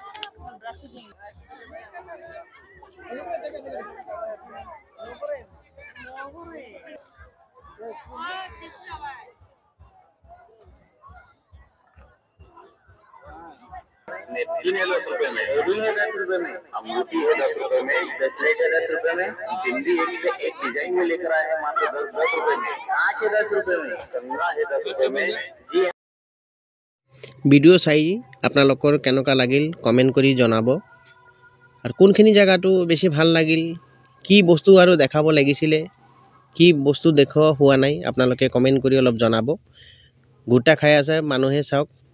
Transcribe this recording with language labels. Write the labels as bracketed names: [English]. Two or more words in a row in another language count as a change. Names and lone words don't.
[Hindi] है 10 रुपए में, रूई है 10 रुपए में, अंगूठी है 10 रुपए में, ब्रेसलेट है 10 रुपए में, बिंदी एक से एक डिजाइन में लेकर आए हैं मात्र 10 रुपए में, कांच है 10 रुपए में, कंगना है 10 रुपए में। जी [Assamese] ভিডিও চাই আপোনালোকৰ কেনেকুৱা লাগিল কমেন্ট কৰি জনাব আৰু কোনখিনি জায়গাটো বেছি ভাল লাগিল কি বস্তু আৰু দেখাব লাগিছিলে কি বস্তু দেখুৱা হোৱা নাই আপোনালোকে কমেন্ট কৰি অলপ জনাব গুটা খাই আছে মানুহে চাওক